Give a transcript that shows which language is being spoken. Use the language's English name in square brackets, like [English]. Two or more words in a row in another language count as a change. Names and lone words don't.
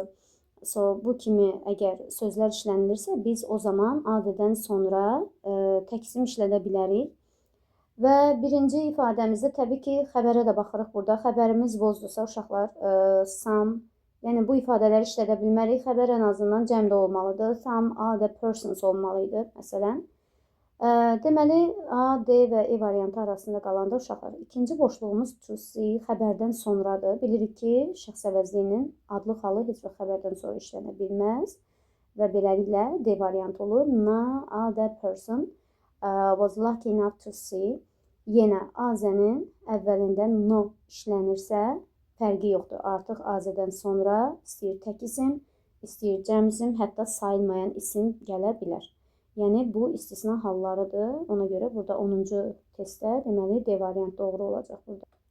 [Azerbaijani] Bu kimi əgər sözlər işlənilirsə, biz o zaman AD-dən sonra tək isim işlədə bilərik. Və birinci ifadəmizdə təbii ki, xəbərə də baxırıq burada. Xəbərimiz was'dursa uşaqlar, some, yəni bu ifadələri işlədə bilmərik. Xəbər ən azından cəmdə olmalıdır. [English] Some other persons [Azerbaijani] olmalıydı, məsələn. Deməli, A, D və E variantı arasında qalanda uşaqlar. İkinci boşluğumuz [English] to see [Azerbaijani] xəbərdən sonradır. Bilirik ki, şəxs əvəzliyinin adlı xalı heç bir xəbərdən sonra işlənə bilməz. Və beləliklə D variantı olur. [English] No other person was lucky enough to see. [Azerbaijani] Yenə AZ-nin əvvəlində no işlənirsə, fərqi yoxdur. Artıq AZ-dən sonra istəyir tək isim, istəyir cəm isim, hətta sayılmayan isim gələ bilər. Yəni, bu istisna hallarıdır. Ona görə burada 10-cu testdə deməli D variantı doğru olacaq burada.